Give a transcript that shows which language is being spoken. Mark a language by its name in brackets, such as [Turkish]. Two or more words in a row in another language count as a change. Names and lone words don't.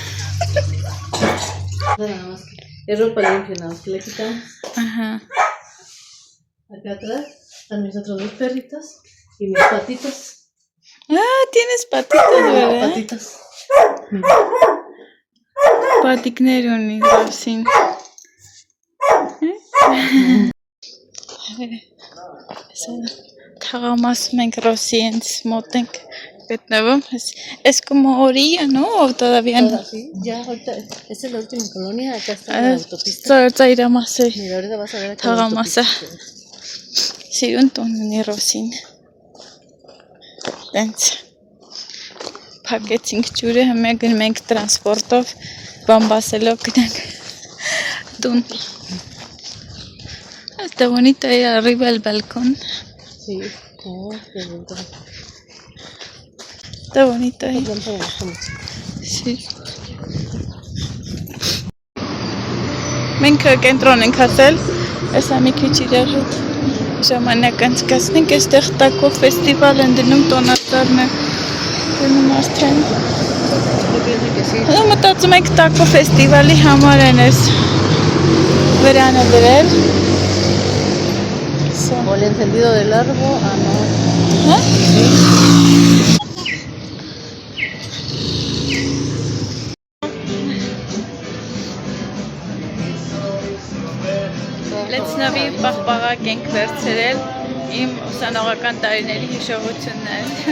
[Spanish] Nada más. Es ropa limpia, nada más que le quitamos. Ajá. Acá atrás están mis otros dos perritos y mis patitos. Ah, tienes patitas, ¿verdad? Patitos. [Armenian] Patikներ ունի Ռոսին։ Թաղամասում ենք Ռոսի հենց մոտ ենք գտնվում։ [Spanish] Es como orilla, ¿no? O todavía no. Sí, ya ahorita, esta es la última colonia, acá está la autopista. [Armenian] Ծայրամասը [Spanish] Mira, ahorita vas a ver acá la [Armenian] թաղամասը։ [Spanish] autopista. [Armenian] Սիրուն տուն ունի Ռոսին։ Տենց փակեցինք ջուրը, հիմա գնում ենք տրանսպորտով, բամբասելով գնանք տուն։ [Spanish] Está bonito ahí arriba el balcón. Sí, oh, qué bonito. Está bonito ahí. Perdón, me gusta mucho. Sí. [Armenian] Մենք կենտրոն ենք հասել, այսա մի քիչ իրար հետ ժամանակ անցկացնենք, այստեղ տակո ֆեստիվալ են դնում, տոնածառն է դնում արդեն։ Մտածում ենք տակո ֆեստիվալի համար են այս վրանը դրել։ [Spanish] O el encendido de largo, ah no. [Armenian] Հա։ Լեցնավի պաղպաղակ ենք վերցրել իմ ուսանողական տարիների հիշողություններ։